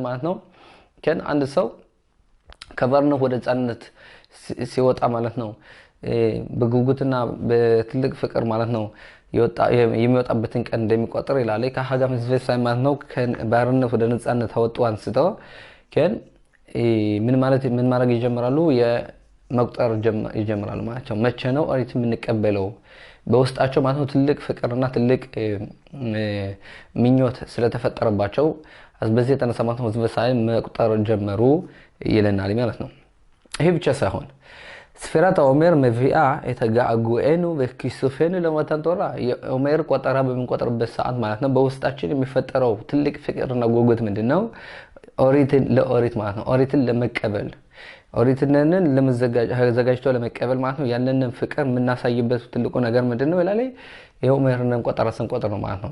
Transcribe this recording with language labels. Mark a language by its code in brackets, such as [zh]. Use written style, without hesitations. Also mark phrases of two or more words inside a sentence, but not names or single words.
[am] ማለት ነው ከን አንድ ሰው ከባርነት ወደ ጻነት ሲወጣ ማለት ነው በጉጉትና በትልቅ ፍቅር ማለት ነው የሚወጣበትን ቀን እንደሚቆጥር ይላል ከሀጋም ህዝብ ሳይ ማለት ነው ከባርነት ወደ ነፃነት ተወጡ አንስተው ከን ምን ማድረግ ይጀምራሉ የመቁጠር ይጀምራሉ ማለት ነው መቼ ነው ኦሪት የምንቀበለው በውስጣቸው ማለት ነው ትልቅ ፍቅርና ትልቅ ምኞት ስለተፈጠረባቸው በዚህ የተነሳ ማለት ነው ህዝብ ሳይ መቁጠር ጀመሩ ይለናል ማለት ነው ይሄ ብቻ ሳይሆን [he] ספירת העומר מביאה את הגעגוענו וכיסופנו למתן תורה. [am] עומר ቆጠራ በምንቆጥርበት ሰዓት ማለት ነው በውስጣችን የሚፈጠረው ትልቅ ፍቅርና ጉጉት ምንድነው ኦሪትን ለኦሪት ማለት ነው ኦሪትን ለመቀበል ኦሪትንን ለመዘጋጀት ለመቀበል ማለት ነው ያለንን ፍቅር የምናሳይበት ትልቁ ነገር ምንድነው ይላል የኦሜርን ቆጠራ ስንቆጥር ነው ማለት ነው